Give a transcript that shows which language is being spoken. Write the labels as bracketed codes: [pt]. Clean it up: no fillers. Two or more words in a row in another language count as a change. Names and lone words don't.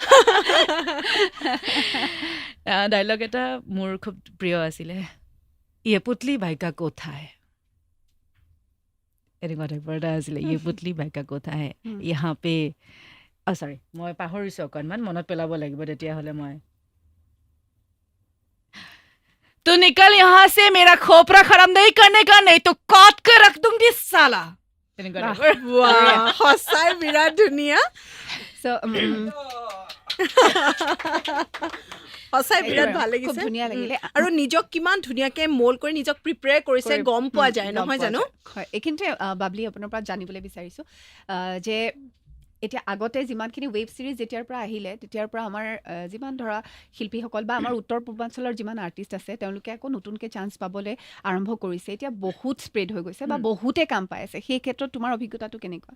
[as] ডাইলগ এটা মোৰ খুব প্ৰিয় আছিলে [hi] ये पुतली बाइका कोथाय [as] এনেকুৱা টাইপৰ এটা আছিলে [hi] ये पुतली बाइका कोथाय इहाँ पे चढ़ी [as] মই পাহৰিছোঁ অকণমান মনত পেলাব লাগিব তেতিয়াহ'লে মই [hi] तो निकल यहाँ से मेरा खोपरा खराब नहीं करने का नहीं तो काट के रख दूंगी साला [as] এনেকুৱা টাইপৰ। ৱাহ, সঁচাই বিৰাট ধুনীয়া চ' সঁচাই বিৰাট ভাল খুব লাগিছে ধুনীয়া লাগিলে আৰু নিজক কিমান ধুনীয়াকে মোল্ড কৰি নিজক প্ৰিপেয়াৰ কৰিছে গম পোৱা যায় গম নহয় পোৱা জানো যায়। হয় এইখিনিতে বাবলি আপোনাৰ পৰা জানিবলৈ বিচাৰিছোঁ যে এতিয়া আগতে যিমানখিনি [en] web series [as] যেতিয়াৰ পৰা আহিলে তেতিয়াৰ পৰা আমাৰ যিমান ধৰা শিল্পীসকল বা আমাৰ উত্তৰ পূৰ্বাঞ্চলৰ যিমান আৰ্টিষ্ট আছে তেওঁলোকে আকৌ নতুনকৈ চান্স পাবলৈ আৰম্ভ কৰিছে এতিয়া বহুত স্প্ৰেড হৈ গৈছে বা বহুতে কাম পাই আছে সেই ক্ষেত্ৰত তোমাৰ অভিজ্ঞতাটো কেনেকুৱা